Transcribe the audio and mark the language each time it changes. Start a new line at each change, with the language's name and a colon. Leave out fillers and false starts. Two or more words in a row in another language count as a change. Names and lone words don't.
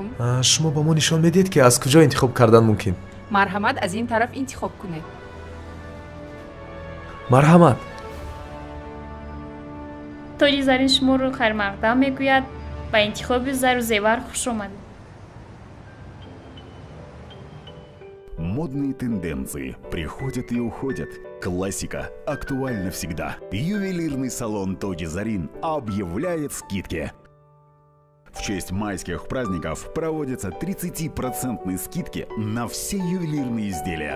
Tajik: шумо ба мо нишон медиҳед ки аз куҷо интихоб кардан мумкин? марҳамат, аз ин тараф интихоб кунед. марҳамат. тоҷи зарин шуморо хайрмақдам мегӯяд. ба интихоби зару зевар хуш омадед.
Russian: Модные тенденции приходят и уходят. Классика актуальна всегда. Ювелирный салон Тоджи Зарин объявляет скидки. В честь майских праздников проводятся 30% скидки на все ювелирные изделия.